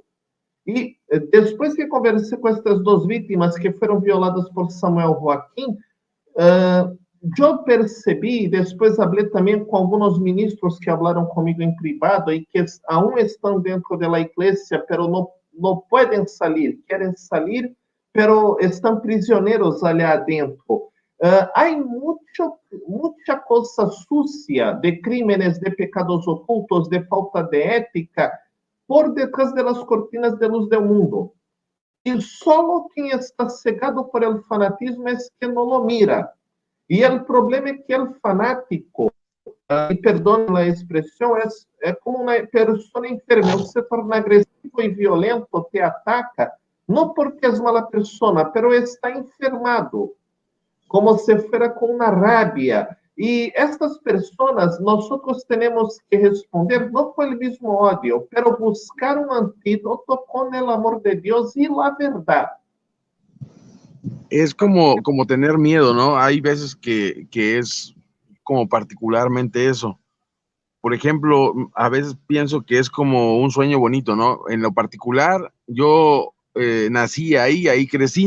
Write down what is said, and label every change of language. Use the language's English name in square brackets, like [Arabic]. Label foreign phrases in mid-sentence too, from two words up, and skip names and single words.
[Portuguese] E depois que conversei com estas duas vítimas que foram violadas por Samuel Joaquim, eu percebi, depois falei também com alguns ministros que falaram comigo em privado e que aún estão dentro da igreja, pero não podem sair, querem sair, pero estão prisioneiros ali adentro. Há muita coisa [Spanish] sucia de crímenes, [Portuguese] de pecados ocultos, de falta de ética, por detrás das cortinas de luz do mundo. E só quem está cegado por [Spanish] el fanatismo [Portuguese] é que não [Spanish] lo mira. [Portuguese] E o problema é que o fanático, e perdone a expressão, é como uma pessoa enferma, se torna agressivo e violento, te ataca, não porque é mala pessoa, mas está enfermado, como [Spanish] se fuera [Portuguese] com uma rabia. E estas pessoas, nós temos que responder, não com o mesmo ódio, mas buscar um antídoto com o amor de Deus e a verdade. [Spanish] Es como tener miedo, ¿no? Hay veces que es como particularmente eso. Por ejemplo, a veces pienso que es como un sueño bonito, ¿no? En lo particular, yo nací ahí crecí.